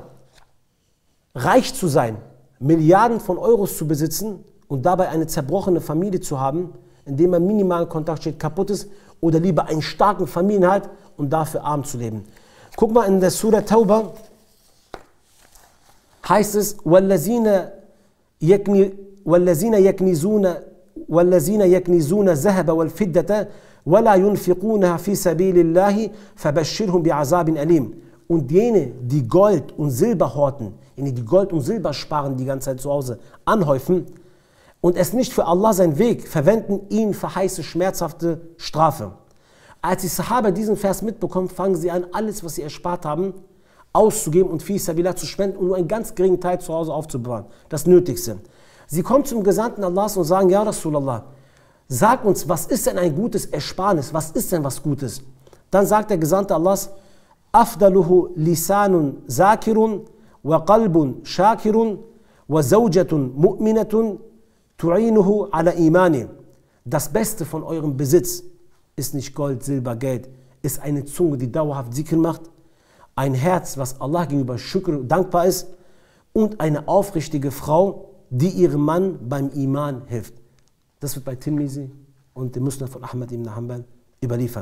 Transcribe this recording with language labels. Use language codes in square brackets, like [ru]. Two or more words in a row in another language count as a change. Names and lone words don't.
[de] Reich zu sein, Milliarden von Euros zu besitzen und dabei eine zerbrochene Familie zu haben, indem man minimalen Kontakt steht, kaputt ist, oder lieber einen starken Familienhalt und dafür arm zu leben. Guck mal in der Surah Tauba, heißt es, [ar] وَالَّذِينَ يَكْنِزُونَ الذَّهَبَ وَالْفِدَّةَ وَلَا يُنْفِقُونَهَا فِي سَبِيلِ اللَّهِ فَبَشِّرْهُمْ بِعَذَابٍ أَلِيمٍ. [de] Und jene, die Gold und Silber horten, die Gold und Silber sparen, die ganze Zeit zu Hause anhäufen und es nicht für Allah seinen Weg verwenden, ihnen verheiße schmerzhafte Strafe. Als die Sahaba diesen Vers mitbekommen, fangen sie an, alles, was sie erspart haben, auszugeben und [ar] في سبيل الله [de] zu spenden und nur einen ganz geringen Teil zu Hause aufzubewahren. Das Nötigste. Sie kommen zum Gesandten Allahs und sagen, [ar] يا رسول الله, [de] sag uns, was ist denn ein gutes Ersparnis? Was ist denn was Gutes? Dann sagt der Gesandte Allahs, [ar] أفضله لسان ذاكر وقلب شاكر وزوجة مؤمنة تعينه على إيمانه. [de] Das Beste von eurem Besitz ist nicht Gold, Silber, Geld, ist eine Zunge, die dauerhaft Zikr macht, ein Herz, was Allah gegenüber Shukr dankbar ist und eine aufrichtige Frau, die ihrem Mann beim Iman hilft. Das wird bei Tirmizi und dem Musnad von Ahmad ibn Hanbal überliefert.